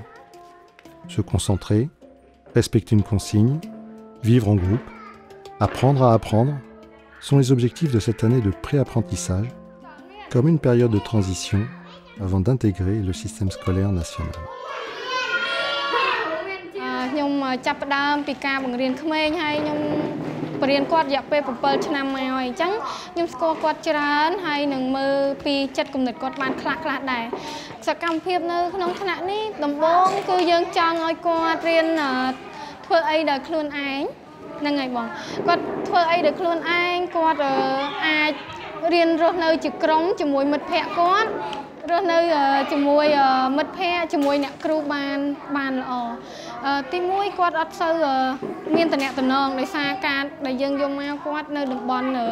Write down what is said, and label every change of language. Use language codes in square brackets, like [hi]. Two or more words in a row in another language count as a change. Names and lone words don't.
[fr] Se concentrer, respecter une consigne, vivre en groupe, apprendre à apprendre sont les objectifs de cette année de pré-apprentissage, comme une période de transition avant d'intégrer le système scolaire national. [km] បរៀនគាត់រយៈពេល7ឆ្នាំមកហើយអញ្ចឹងខ្ញុំស្គាល់គាត់ច្រើនហើយនឹងមើលពីចិត្តគំនិតគាត់ បានខ្លះៗដែរសកម្មភាពនៅក្នុងថ្នាក់នេះដំបូងគឺយើងចង់ឲ្យគាត់រៀនធ្វើអីដោយខ្លួនឯងហ្នឹងហើយបងគាត់ធ្វើអីដោយខ្លួនឯងគាត់អាចរៀនរស់នៅជាក្រុមជាមួយមិត្តភ័ក្តិគាត់រស់នៅជាមួយមិត្តភ័ក្តិជាមួយអ្នកគ្រូបានល្អទី1គាត់អត់សូវមានតំណែងដោយសារការដែលយើងយកមកគាត់នៅតំបន់